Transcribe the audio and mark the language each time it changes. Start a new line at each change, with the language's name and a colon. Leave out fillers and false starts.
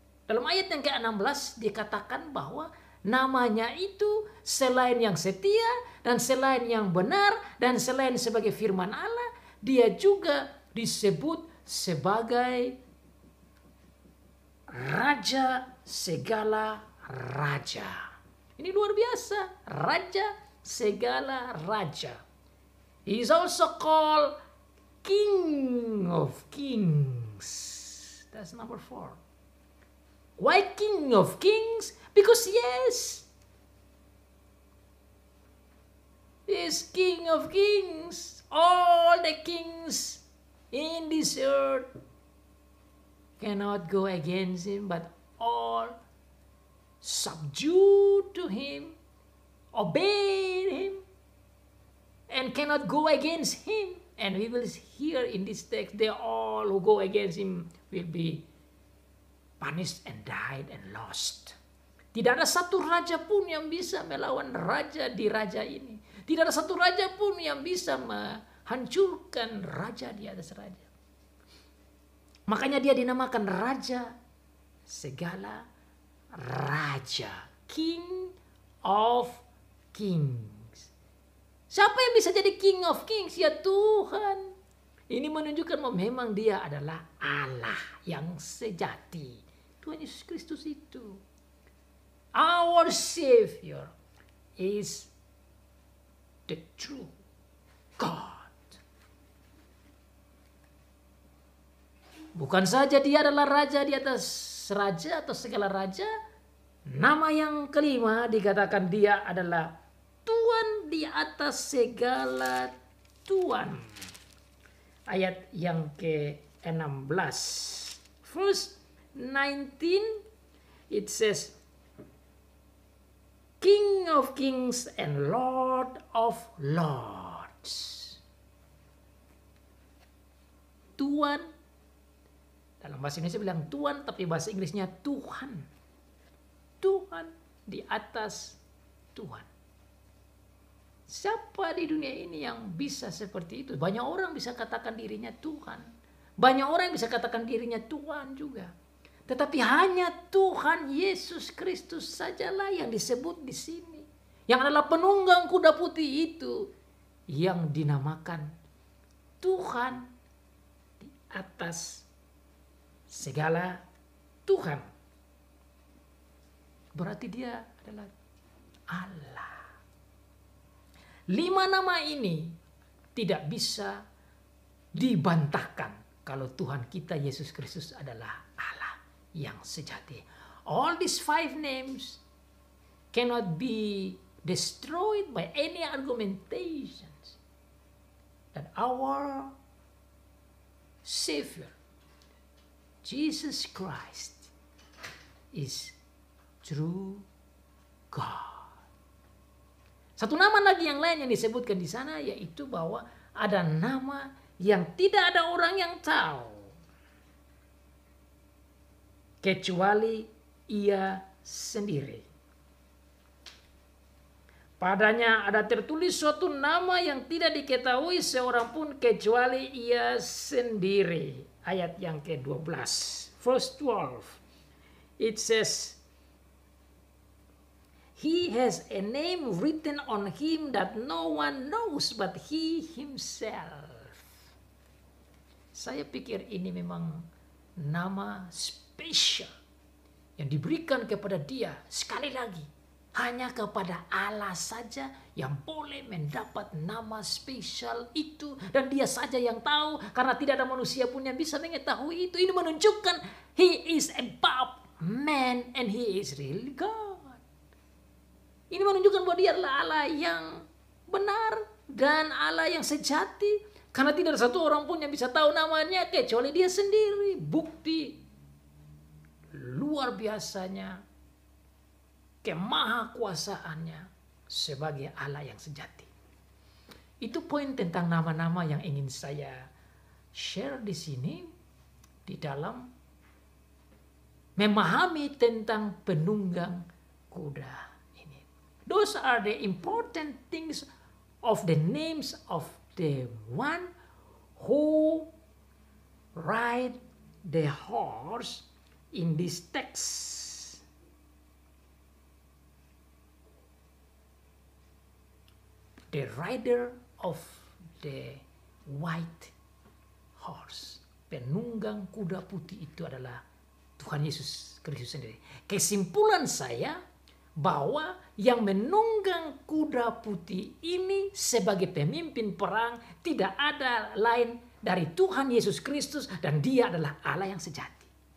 Indonesian: Dalam ayat yang ke-16 dikatakan bahwa namanya itu selain yang setia dan selain yang benar dan selain sebagai firman Allah, dia juga disebut sebagai Raja segala raja. Ini luar biasa. Raja segala raja.
English: He is also called King of Kings. That's number 4. Why King of Kings? Because yes, he is King of Kings. All the kings in this earth cannot go against him, but all subdue to him, obey him, and cannot go against him. And we will hear in this text, they all who go against him will be punished and died and lost.
Indonesian: Tidak ada satu raja pun yang bisa melawan raja di raja ini. Tidak ada satu raja pun yang bisa menghancurkan raja di atas raja. Makanya dia dinamakan Raja segala raja.
English: King of Kings.
Indonesian: Siapa yang bisa jadi
English: King of Kings?
Indonesian: Ya Tuhan. Ini menunjukkan bahwa memang dia adalah Allah yang sejati. Tuhan Yesus Kristus itu.
English: Our Savior is the true God.
Indonesian: Bukan saja dia adalah raja di atas raja atau segala raja. Nama yang kelima dikatakan dia adalah Tuhan di atas segala Tuhan. Ayat yang ke-16.
English: Verse 19 it says, King of Kings and Lord of Lords.
Indonesian: Tuhan, dalam bahasa Indonesia bilang Tuhan, tapi bahasa Inggrisnya Tuhan. Tuhan di atas Tuhan. Siapa di dunia ini yang bisa seperti itu? Banyak orang bisa katakan dirinya Tuhan. Banyak orang yang bisa katakan dirinya Tuhan juga. Tetapi hanya Tuhan Yesus Kristus sajalah yang disebut di sini. Yang adalah penunggang kuda putih itu. Yang dinamakan Tuhan di atas segala Tuhan. Berarti dia adalah Allah. 5 nama ini tidak bisa dibantahkan kalau Tuhan kita Yesus Kristus adalah Allah yang sejati.
English: All these 5 names cannot be destroyed by any argumentations that our Savior Jesus Christ is true God.
Indonesian: Satu nama lagi yang lain yang disebutkan di sana yaitu bahwa ada nama yang tidak ada orang yang tahu kecuali Ia sendiri. Padanya ada tertulis suatu nama yang tidak diketahui seorang pun kecuali Ia sendiri. Ayat yang ke-12.
English: Verse 12. It says, He has a name written on him that no one knows but he himself.
Indonesian: Saya pikir ini memang nama spesial yang diberikan kepada dia. Sekali lagi, hanya kepada Allah saja yang boleh mendapat nama spesial itu. Dan dia saja yang tahu, karena tidak ada manusia pun yang bisa mengetahui itu. Ini menunjukkan
English: he is above man and he is really God.
Indonesian: Ini menunjukkan bahwa dia adalah Allah yang benar dan Allah yang sejati. Karena tidak ada satu orang pun yang bisa tahu namanya kecuali dia sendiri. Bukti luar biasanya kemahakuasaannya sebagai Allah yang sejati. Itu poin tentang nama-nama yang ingin saya share di sini di dalam memahami tentang penunggang kuda.
English: Those are the important things of the names of the one who ride the horse in this text. The rider of the white horse.
Indonesian: Penunggang kuda putih itu adalah Tuhan Yesus Kristus sendiri. Kesimpulan saya bahwa yang menunggang kuda putih ini sebagai pemimpin perang tidak ada lain dari Tuhan Yesus Kristus dan dia adalah Allah yang sejati.